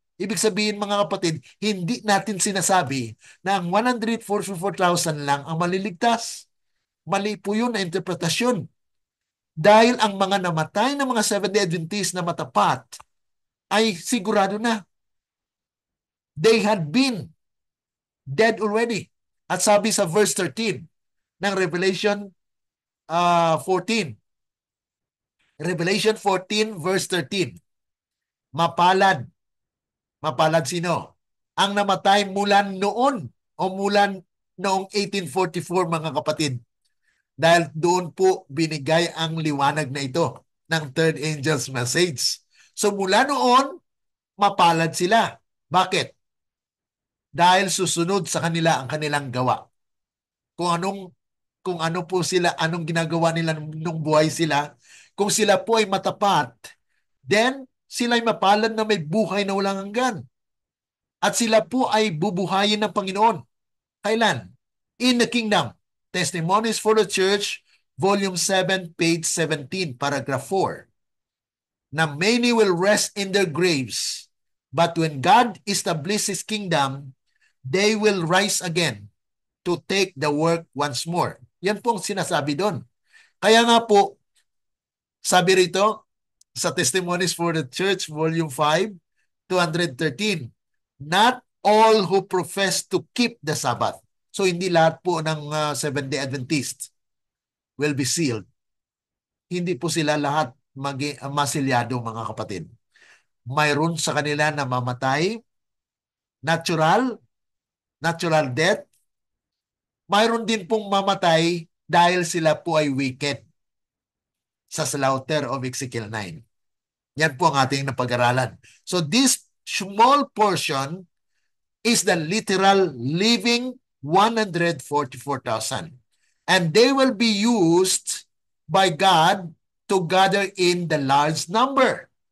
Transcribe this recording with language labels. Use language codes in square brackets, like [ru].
[tl] Ibig sabihin, mga kapatid, hindi natin sinasabi na ang 144,000 lang ang maliligtas. Mali po yun na interpretasyon. Dahil ang mga namatay ng mga Seventh-day Adventist na matapat ay sigurado na. [en] They had been dead already. [tl] At sabi sa verse 13 ng Revelation 14. Revelation 14 verse 13. Mapalad. Mapalad sino? Ang namatay mula noon o mula noong 1844, mga kapatid. Dahil doon po binigay ang liwanag na ito ng third angel's message. So mula noon, mapalad sila. Bakit? Dahil susunod sa kanila ang kanilang gawa. Kung ano po sila, anong ginagawa nila nung buhay sila, kung sila po ay matapat, then sila ay mapalad na may buhay na walang hanggan. At sila po ay bubuhayin ng Panginoon. Kailan? [en] In the Kingdom. Testimonies for the Church, Volume 7, page 17, paragraph 4. Na many will rest in their graves, but when God establishes His kingdom, they will rise again to take the work once more. [tl] Yan po ang sinasabi doon. Kaya nga po, sabi rito sa [en] Testimonies for the Church, Volume 5, 213, not all who profess to keep the Sabbath. [tl] So hindi lahat po ng Seventh-day Adventist [en] will be sealed. [tl] Hindi po sila lahat masilyado, mga kapatid. Mayroon sa kanila na mamatay, [en] natural death. [tl] Mayroon din pong mamatay dahil sila po ay wicked sa [en] slaughter of Ezekiel 9. [tl] Yan po ang ating napag-aralan. [en] So this small portion is the literal living 144,000. And they will be used by God to gather in the large number.